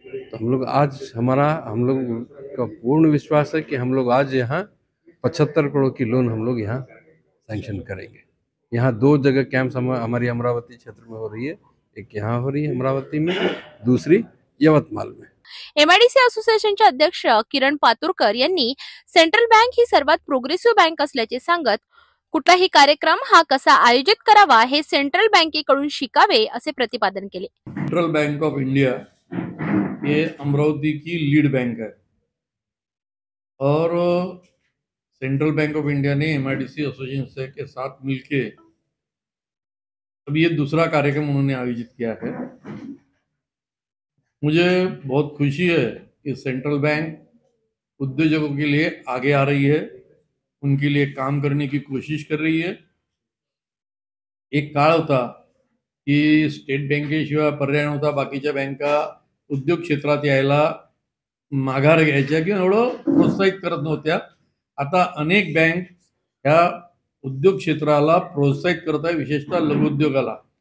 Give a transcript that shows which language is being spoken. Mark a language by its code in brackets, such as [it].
[hi] तो हम लोग हम लोग का पूर्ण विश्वास है कि हम लोग आज यहाँ 75 करोड़ की लोन हम लोग यहाँ सैंक्शन करेंगे। यहाँ 2 जगह कैंप्स हमारी अमरावती क्षेत्र में हो रही है, एक यहाँ हो रही है अमरावती में, दूसरी यवतमाल में। [mr] MIDC असोसिएशनचे अध्यक्ष किरण पातुरकर यांनी सेंट्रल बँक ही सर्वात प्रोग्रेसिव्ह बँक असल्याचे सांगत कुठलाही कार्यक्रम हा कसा आयोजित करावा हे सेंट्रल बँकेकडून शिकावे असे प्रतिपादन केले। [hi] सेंट्रल बैंक ऑफ इंडिया ये अमरावती की लीड बैंक है और सेंट्रल बैंक ऑफ इंडिया ने MIDC एसोसिएशन के साथ मिलके अब ये दूसरा कार्यक्रम उन्होंने आयोजित किया है। मुझे बहुत खुशी है कि सेंट्रल बैंक उद्योजकों के लिए आगे आ रही है, उनके लिए काम करने की कोशिश कर रही है। [mr] एक काळ होता की स्टेट बँकेशिवाय पर्याय नव्हता, बाकीच्या बँका उद्योग क्षेत्रात यायला माघार घ्यायच्या किंवा एवढं प्रोत्साहित करत नव्हत्या। आता अनेक बँक ह्या उद्योग क्षेत्राला प्रोत्साहित करत आहे, विशेषतः लघु उद्योगाला।